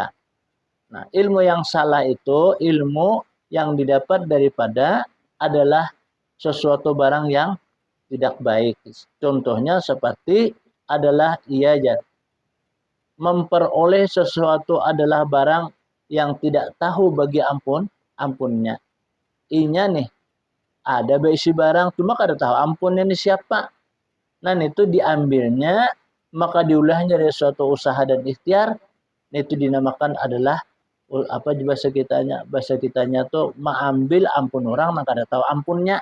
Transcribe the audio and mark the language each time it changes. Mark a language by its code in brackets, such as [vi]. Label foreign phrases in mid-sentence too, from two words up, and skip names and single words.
[bjn] Nah, ilmu yang salah itu ilmu yang didapat daripada adalah sesuatu barang yang tidak baik. Contohnya seperti adalah ia memperoleh sesuatu adalah barang yang tidak tahu bagi ampunnya. Inya nih ada berisi barang cuma kada tahu ampunnya ini siapa. Nah itu diambilnya maka diulahnya dari suatu usaha dan ikhtiar. Itu dinamakan adalah apa bahasa kitanya tuh mengambil ampun orang maka kada tahu ampunnya.